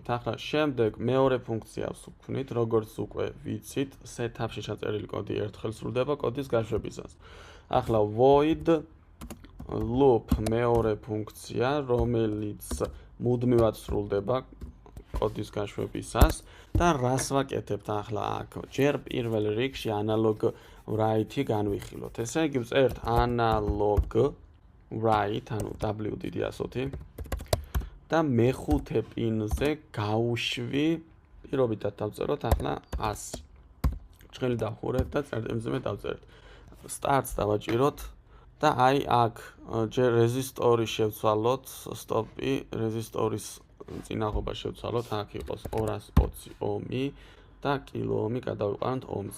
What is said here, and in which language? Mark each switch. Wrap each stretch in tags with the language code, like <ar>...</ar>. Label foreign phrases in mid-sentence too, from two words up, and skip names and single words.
<ka>ახლა შემდეგ მეორე ფუნქციას ვქვნით, როგორც უკვე ვიცით, setup-ში ჩაწერილი კოდი ერთხელ სრულდება კოდის გაშვებისას. ახლა</ka> <en>void loop</en> <ka>მეორე ფუნქცია, რომელიც მუდმივად სრულდება კოდის გაშვებისას და რას ვაკეთებთ ახლა აქ? ჯერ პირველ რიგში</ka> <en>analog write-</en> <ka>ი განვიხილოთ. ესე იგი, ვწერთ</ka> <en>analog write,</en> <ka>ანუ W დიდი ასოთი და მეხუთე პინზე გავუშვი, პირობითად დავწეროთ ახლა 100. ბრჭყილი დავხურეთ და წერტილმძიმე დავწერეთ. Starts დავაჭიროთ. და აი აქ ჯერ რეზისტორი შევცვალოთ, სტოპი, რეზისტორის წინაღობა შევცვალოთ, აქ იყოს 220 ომი და კილო ომი გადავიყვანოთ ომზე.</ka>